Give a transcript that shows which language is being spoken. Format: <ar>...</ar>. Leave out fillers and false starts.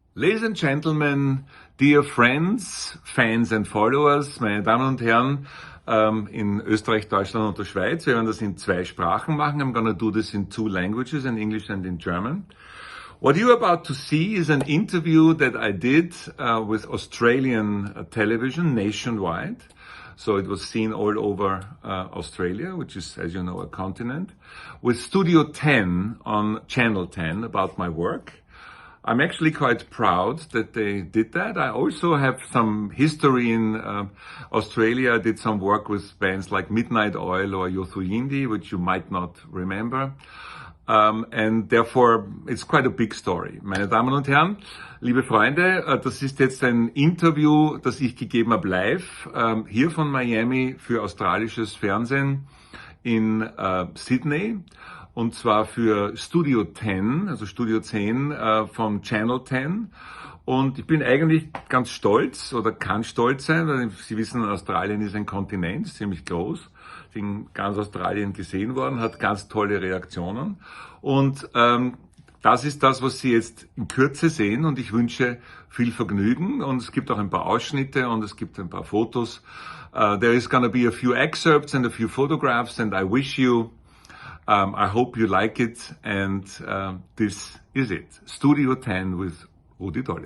<en>Ladies and Gentlemen, dear friends, fans and followers,</en> <de>meine Damen und Herren, in Österreich, Deutschland und der Schweiz. Wir werden das in 2 Sprachen machen.</de> <en>I'm gonna do this in 2 languages, in English and in German. What you're about to see is an interview that I did with Australian television nationwide. So it was seen all over Australia, which is, as you know, a continent, with Studio 10 on Channel 10 about my work. I'm actually quite proud that they did that. I also have some history in Australia. I did some work with bands like Midnight Oil or Yothu Yindi, which you might not remember. And therefore, it's quite a big story.</en> <de>Meine Damen und Herren, liebe Freunde, das ist jetzt ein Interview, das ich gegeben habe live, hier von Miami für australisches Fernsehen in Sydney. Und zwar für Studio 10, also Studio 10 vom Channel 10. Und ich bin eigentlich ganz stolz oder kann stolz sein, weil Sie wissen, Australien ist ein Kontinent, ziemlich groß. Ist in ganz Australien gesehen worden, hat ganz tolle Reaktionen. Und das ist das, was Sie jetzt in Kürze sehen. Und ich wünsche viel Vergnügen. Und es gibt auch ein paar Ausschnitte und es gibt ein paar Fotos.</de> <en>There is gonna be a few excerpts and a few photographs, and I wish you I hope you like it, and this is it. Studio 10 with Rudi.</en>